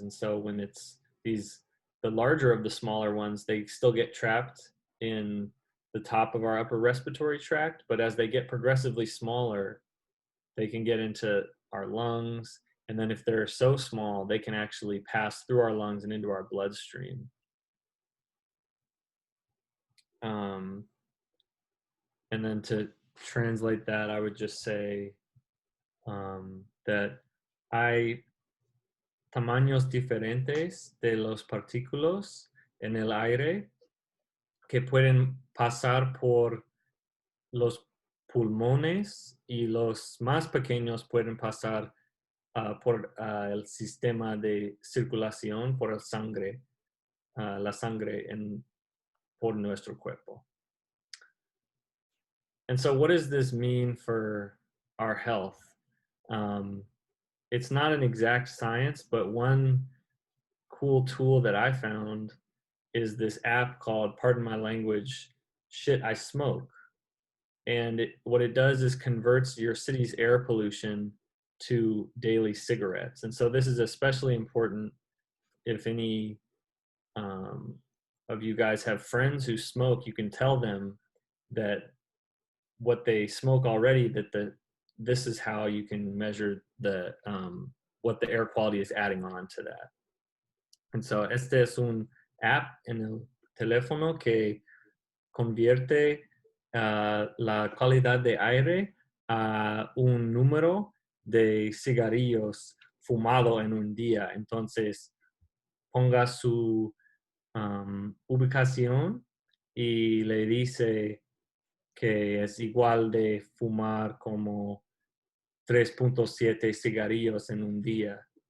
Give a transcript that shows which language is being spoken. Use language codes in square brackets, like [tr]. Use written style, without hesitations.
[en] And so when it's the larger of the smaller ones, they still get trapped in the top of our upper respiratory tract, but as they get progressively smaller, they can get into our lungs, And then if they're so small, they can actually pass through our lungs and into our bloodstream. Um, and then to translate that, I would just say that hay [es] tamaños diferentes de los partículas en el aire que pueden pasar por los pulmones y los más pequeños pueden pasar por el sistema de circulación, por el sangre, la sangre por nuestro cuerpo. [en] And so what does this mean for our health? It's not an exact science, but one cool tool that I found is this app called, pardon my language, Shit I Smoke. And what it does is converts your city's air pollution to daily cigarettes. And so this is especially important if any of you guys have friends who smoke. You can tell them that what they smoke already, that this is how you can measure the what the air quality is adding on to that. [es] And so este es un app en el teléfono que convierte la calidad de aire a un número de cigarrillos fumado en un día. Entonces, ponga su ubicación y le dice que es igual de fumar como 3.7 cigarrillos en un día.